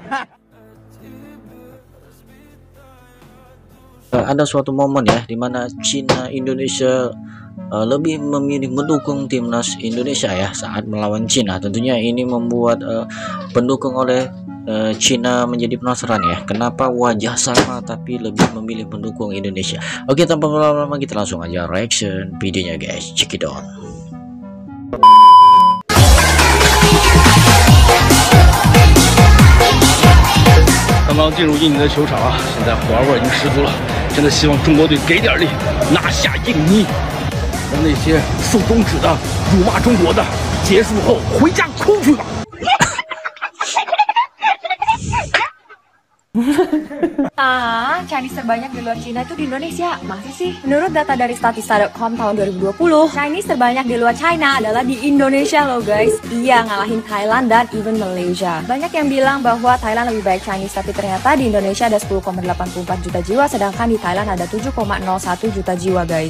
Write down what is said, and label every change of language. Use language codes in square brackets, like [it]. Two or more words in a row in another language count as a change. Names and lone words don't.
[id] Ada suatu momen ya di mana Cina Indonesia lebih memilih mendukung timnas Indonesia ya saat melawan Cina. Tentunya ini membuat pendukung oleh Cina menjadi penasaran ya, kenapa wajah sama tapi lebih memilih pendukung Indonesia. Oke, tanpa berlama-lama kita langsung aja reaction videonya guys, [en] check it out. [zh] 刚刚进入印尼的球场啊，现在火味已经十足了，真的希望中国队给点力，拿下印尼，让那些竖中指的、辱骂中国的，结束后回家哭去吧。 [id] Chinese terbanyak di luar Cina itu di Indonesia. Masa sih? Menurut data dari statista.com tahun 2020, Chinese terbanyak di luar China adalah di Indonesia loh guys. Iya, ngalahin Thailand dan even Malaysia. Banyak yang bilang bahwa Thailand lebih baik Chinese, tapi ternyata di Indonesia ada 10,84 juta jiwa, sedangkan di Thailand ada 7,01 juta jiwa guys.